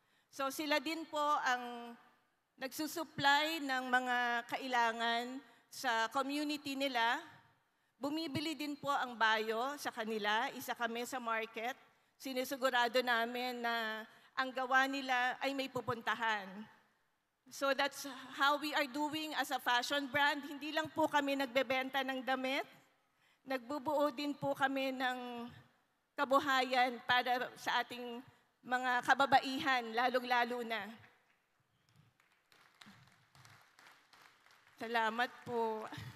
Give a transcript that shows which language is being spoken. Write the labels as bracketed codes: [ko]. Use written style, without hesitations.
[tl] So sila din po ang nagsusupply ng mga kailangan sa community nila. Bumibili din po ang bayo sa kanila, isa kami sa market. Sinisigurado namin na ang gawa nila ay may pupuntahan. [en] So that's how we are doing as a fashion brand. [tl] Hindi lang po kami nagbebenta ng damit, nagbubuo din po kami ng kabuhayan para sa ating mga kababaihan, lalong-lalo na. Salamat po.